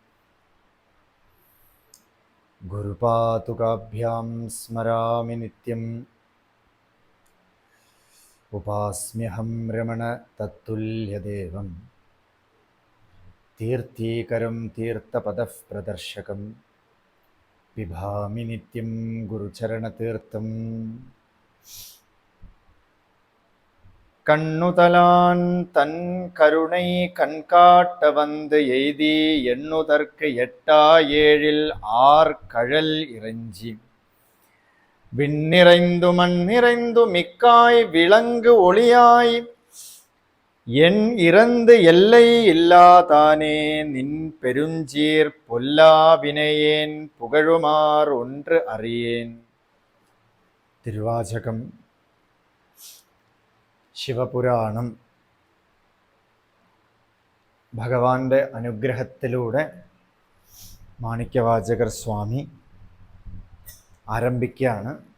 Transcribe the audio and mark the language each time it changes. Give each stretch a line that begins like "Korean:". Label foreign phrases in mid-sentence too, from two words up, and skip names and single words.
Sanskrit: ഗുരുപാതുകാഭ്യാം സ്മരാമി നിത്യം. ഉപാസ്മ്യഹം രമണ തത്തുല്യദേവം തീർത്ഥീകരം തീർത്ഥപദപ്രദർശകം പിബാമി നിത്യം ഗുരുചരണതീർത്ഥം.
Tamil: கண்ணுதலான் தன் கருணை கண்காட்ட வந்து எய்தி எண்ணுதற்கு எட்டா ஏழில் ஆர் கழல் இறைஞ்சி விண்ணிறைந்து மண்ணிறைந்து மிக்காய் விளங்கு ஒளியாய் என் இறந்து எல்லை இல்லாதானே நின் பெருஞ்சீர் பொல்லாவினையேன் புகழுமார் ஒன்று அறியேன்.
Malayalam: തിരുവാചകം ശിവപുരാണം. ഭഗവാന്റെ അനുഗ്രഹത്തിലൂടെ മാണിക്യവാചകർ സ്വാമി ആരംഭിക്കുകയാണ്.